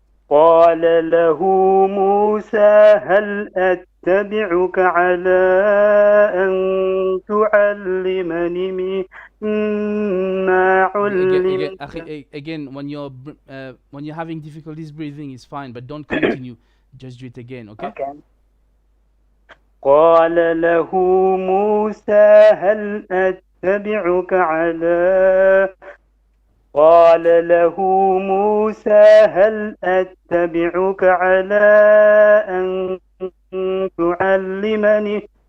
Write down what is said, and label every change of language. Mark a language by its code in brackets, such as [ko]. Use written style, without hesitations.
[ar] قال له موسى هل أتبعك على أن تعلمني مما علمت. [en] Again, when you're having difficulties breathing, it's fine, but don't continue. Just do it again, okay? [ar] قال له موسى هل أتبعك على قال له موسى هل أتبعك على أن تعلمني.